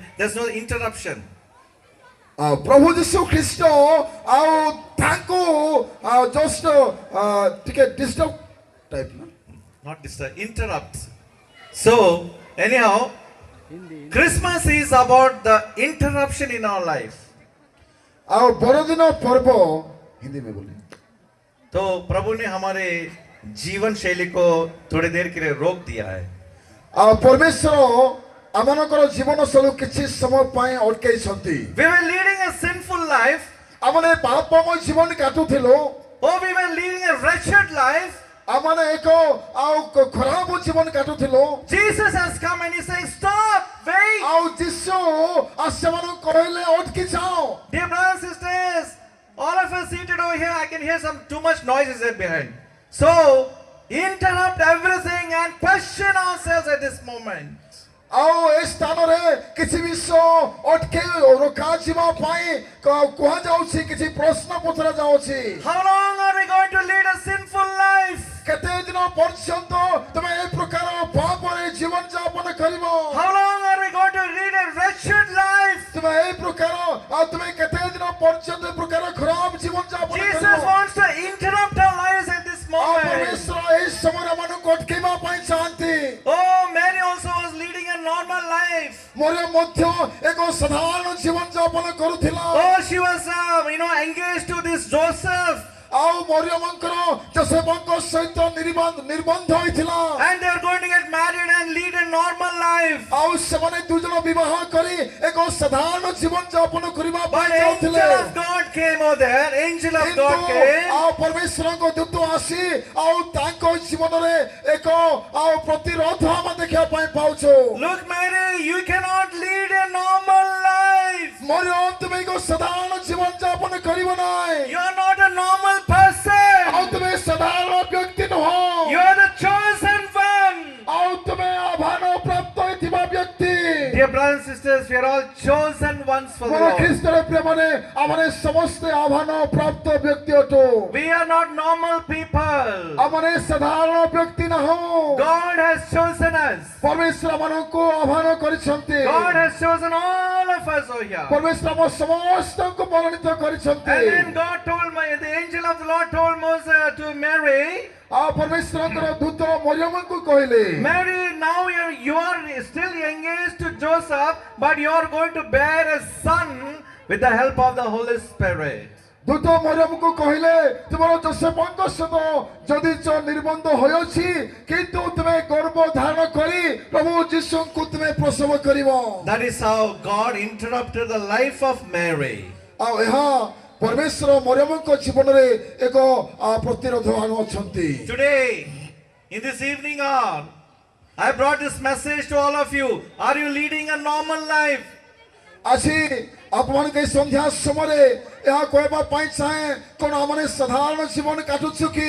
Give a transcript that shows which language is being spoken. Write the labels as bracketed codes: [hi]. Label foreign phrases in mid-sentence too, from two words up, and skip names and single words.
[en] There's no interruption. [or] ଆଉ ପ୍ରଭୁ ଯୀଶୁ ଖ୍ରୀଷ୍ଟ ଆଉ ତାଙ୍କୁ ଜଷ୍ଟ ଟିକେ ଡିଷ୍ଟର୍ବ ଟାଇପ ନା [en] Not disturb, interrupt. So, anyhow, Christmas is about the interruption in our life. [or] ଆଉ ବଡ଼ଦିନ ପର୍ବ [hi] हिंदी में बोलिए। तो प्रभु ने हमारे जीवन शैली को थोड़ी देर के लिए रोक दिया है। [or] ଆଉ ପରମେଶ୍ୱର ଆମମାନଙ୍କର ଜୀବନ ଶୈଳୀ କିଛି ସମୟ ପାଇଁ ଅଟକେଇଛନ୍ତି। [en] We were leading a sinful life. [or] ଆମମାନେ ପାପମୟ ଜୀବନ କାଟୁଥିଲୁ। [en] Oh, we were leading a wretched life. [or] ଆମମାନେ ଏକ ଆଉ ଖରାପ ଜୀବନ କାଟୁଥିଲୁ। [en] Jesus has come and he's saying, stop, wait. [or] ଆଉ ଯୀଶୁ ଆଉ ସେମାନଙ୍କୁ କହିଲେ ଅଟକି ଯାଅ। [en] Dear brothers and sisters, all of us seated over here, I can hear some too much noises there behind. So, interrupt everything and question ourselves at this moment. [or] ଆଉ ଏ ସ୍ଥାନରେ କିଛି ବିଷୟ ଅଟକେଇ ରୋକାଯିବା ପାଇଁ କୁହାଯାଉଛି, କିଛି ପ୍ରଶ୍ନ ପଚରା ଯାଉଛି। [en] How long are we going to lead a sinful life? [or] କେତେ ଦିନ ପର୍ଯ୍ୟନ୍ତ ତୁମେ ଏ ପ୍ରକାର ପାପରେ ଜୀବନ ଯାପନ କରିବ? [en] How long are we going to lead a wretched life? [or] ତୁମେ ଏ ପ୍ରକାର ଆଉ ତୁମେ କେତେ ଦିନ ପର୍ଯ୍ୟନ୍ତ ଏ ପ୍ରକାର ଖରାପ ଜୀବନ ଯାପନ [en] Jesus [or] କରିବ? [en] wants to interrupt our lives at this [or] ଆଉ [en] moment. [or] ପରମେଶ୍ୱର ଏହି ସମୟରେ ଆମମାନଙ୍କୁ ଅଟକେଇବା ପାଇଁ ଚାହାନ୍ତି। [en] Oh, Mary also was leading a normal life. [or] ମରିୟମ ମଧ୍ୟ ଏକ ସାଧାରଣ ଜୀବନ ଯାପନ କରୁଥିଲା। [en] Oh, she was, engaged to this Joseph. [or] ଆଉ ମରିୟମଙ୍କର ଯୋସେଫଙ୍କ ସହିତ ନିର୍ବନ୍ଧ ହୋଇଥିଲା। [en] And they are going to get married and lead a normal life. [or] ଆଉ ସେମାନେ ଦୁଇ ଜଣ ବିବାହ କରି ଏକ ସାଧାରଣ ଜୀବନ ଯାପନ କରିବା ପାଇଁ [en] But [or] ଯାଉଥିଲେ। [en] angel of God came over there. Angel of God [or] କିନ୍ତୁ [en] came. [or] ଆଉ ପରମେଶ୍ୱରଙ୍କ ଦୂତ ଆସି ଆଉ ତାଙ୍କ ଜୀବନରେ ଏକ ଆଉ ପ୍ରତିରୋଧ ଆମେ ଦେଖିବା ପାଇଁ ପାଉଛୁ। [en] Look, Mary, you cannot lead a normal life. [or] ମରିୟମ ତୁମେ ଏକ ସାଧାରଣ ଜୀବନ ଯାପନ କରିବ ନାହିଁ। [en] You are not a normal person. [or] ଆଉ ତୁମେ ସାଧାରଣ ବ୍ୟକ୍ତି ନୁହଁ। [en] You are the chosen one. [or] ଆଉ ତୁମେ ଆହ୍ୱାନ ପ୍ରାପ୍ତ ହୋଇଥିବା ବ୍ୟକ୍ତି। [en] Dear brothers and sisters, we are all chosen ones for the [or] ମୋର [en] Lord. [or] ଖ୍ରୀଷ୍ଟର ପ୍ରିୟମାନେ ଆମମାନେ ସମସ୍ତେ ଆହ୍ୱାନ ପ୍ରାପ୍ତ ବ୍ୟକ୍ତି ଅଟୁ। [en] We are not normal people. [or] ଆମମାନେ ସାଧାରଣ ବ୍ୟକ୍ତି ନାହୁଁ। [en] God has chosen us. [or] ପରମେଶ୍ୱର ଆମମାନଙ୍କୁ ଆହ୍ୱାନ କରିଛନ୍ତି। [en] God has chosen all of us over here. [or] ପରମେଶ୍ୱର ଆମ ସମସ୍ତଙ୍କୁ ମନୋନୀତ କରିଛନ୍ତି। [en] And then God told the angel of the Lord told Moses to Mary, [or] ଆଉ ପରମେଶ୍ୱରଙ୍କର ଦୂତ ମରିୟମଙ୍କୁ କହିଲେ, [en] Mary, now you are still engaged to Joseph, but you are going to bear a son with the help of the Holy Spirit. [or] ଦୂତ ମରିୟମଙ୍କୁ କହିଲେ, ତୁମର ଯୋସେଫଙ୍କ ସହିତ ଯଦିଚ ନିର୍ବନ୍ଧ ହୋଇଅଛି, କିନ୍ତୁ ତୁମେ ଗର୍ଭ ଧାରଣ କରି ପ୍ରଭୁ ଯୀଶୁଙ୍କୁ ତୁମେ ପ୍ରସବ କରିବ। [en] That is how God interrupted the life of Mary. [or] ଆଉ ଏହା ପରମେଶ୍ୱର ମରିୟମଙ୍କ ଜୀବନରେ ଏକ ପ୍ରତିରୋଧ ଆଣୁଅଛନ୍ତି। [en] Today, in this evening hour, I brought this message to all of you. Are you leading a normal life? [or] ଆଜି ଆପଣମାନଙ୍କ ଏହି ସନ୍ଧ୍ୟା ସମୟରେ ଏହା କହିବା ପାଇଁ ଚାହେଁ, କଣ ଆମମାନେ ସାଧାରଣ ଜୀବନ କାଟୁଛୁ କି?